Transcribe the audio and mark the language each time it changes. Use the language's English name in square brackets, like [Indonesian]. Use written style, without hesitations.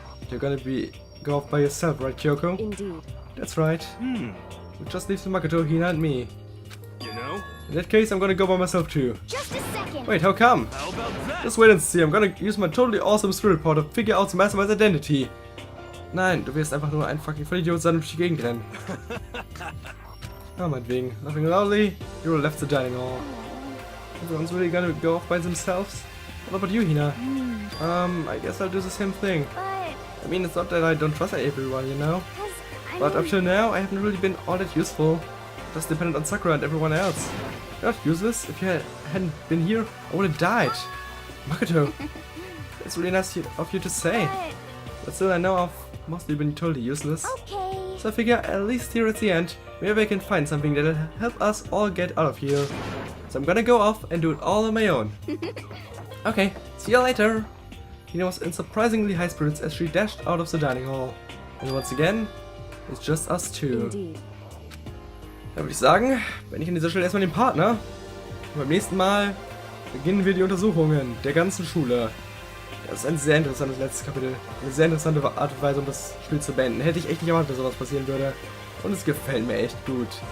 [English] You're gonna go off by yourself, right, Kyoko? Indeed. That's right. We just leave the Makoto, Hina, and me. You know? In that case, I'm gonna go by myself too. Just a second. Wait, how come? How about that? Just wait and see. I'm gonna use my totally awesome spirit power to figure out the Mastermind's identity. [German] Nein, du wirst einfach nur ein fucking Vollidiot sein und durch die Gegend rennen. Oh, meinetwegen. [English] Laughing loudly, Hiro left the dining hall. Everyone's really gonna go off by themselves? What about you, Hina? I guess I'll do the same thing. But, I mean, it's not that I don't trust everyone, you know? 'cause, I But mean, up till now, I haven't really been all that useful. Just dependent on Sakura and everyone else. You're not useless. If you hadn't been here, I would have died. Makoto, it's really nice of you to say. But still, I know I've mostly been totally useless. okay. So I figure, at least here at the end, maybe I can find something that'll help us all get out of here. So I'm gonna go off and do it all on my own. Okay, see you later. Hina was in surprisingly high spirits as she dashed out of the dining hall. And once again, it's just us two. Indeed. [German] Da würde ich sagen, beende ich an dieser Stelle erstmal den Partner. Und beim nächsten Mal beginnen wir die Untersuchungen der ganzen Schule. Das ist ein sehr interessantes letztes Kapitel. Eine sehr interessante Art und Weise, um das Spiel zu beenden. Hätte ich echt nicht erwartet, dass sowas passieren würde. Und es gefällt mir echt gut.